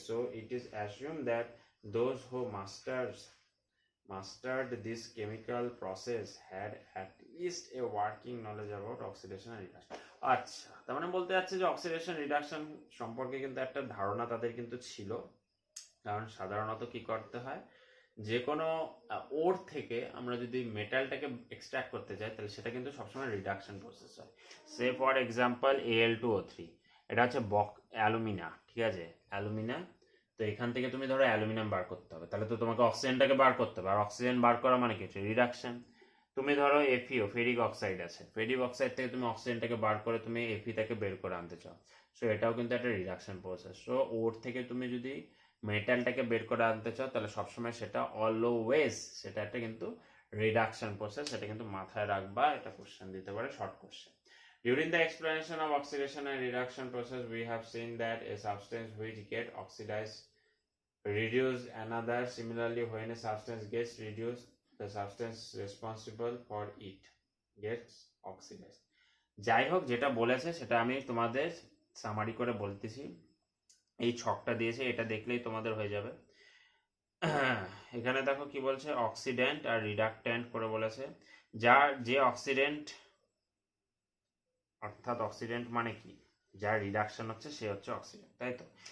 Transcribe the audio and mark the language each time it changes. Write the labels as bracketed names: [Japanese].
[English] So it is assumed that those who mastered this chemical process had at least a working knowledge about oxidation and reduction. [Bangla] আচ্ছা, তার মানে বলতে যাচ্ছে যে oxidation reduction সম্পর্কে কিন্তু একটা ধারণা তাদের কিন্তু ছিল। কারণ সাধারণত কি করতে হয়, যে কোনো ওর থেকে আমরা যদি মেটালটাকে এক্সট্রাক্ট করতে চাই, তাহলে সেটা কিন্তু সবসময় রিডাকশন প্রসেস হয়। সে ফর এক্সাম্পল Al2O3, এটা হচ্ছে অ্যালুমিনা। ঠিক আছে, অ্যালুমিনা। তো এখান থেকে তুমি ধরো অ্যালুমিনিয়াম বার করতে হবে, তাহলে তো তোমাকে অক্সিজেনটাকে বার করতে হবে, আর অক্সিজেন বার করা মানে কি হচ্ছে রিডাকশন। তুমি ধরো FeO, ফেরিক অক্সাইড আছে, ফেরিক অক্সাইড থেকে তুমি অক্সিজেনটাকে বার করে তুমি Fe বের করে আনতে চাও, সো এটাও কিন্তু একটা রিডাকশন প্রসেস। সো ওর থেকে তুমি যদি মেটালটাকে বের করে আনতে চাও, তাহলে সবসময় সেটা অলওয়েজ সেটা একটা কিন্তু রিডাকশন প্রসেস, সেটা কিন্তু মাথায় রাখবা, এটা কোশ্চেন দিতে পারে, short question. [English] During the explanation of oxidation and reduction process, we have seen that a substance which gets oxidized reduce another. Similarly, when a substance gets reduced, the substance responsible for it gets oxidized. [Bangla] যাই হোক, যেটা বলেছে সেটা আমি তোমাদের summary করে বলতেছি। এই ছকটা দিয়েছে, এটা দেখলেই তোমাদের হয়ে যাবে। এখানে দেখো কি বলছে, অক্সিডেন্ট আর রিডাক্ট্যান্ট করে বলেছে। যার যে অক্সিডেন্ট, অর্থাৎ অক্সিডেন্ট মানে কি, যার রিডাকশন হচ্ছে সে হচ্ছে অক্সিডেন্ট, তাই তো?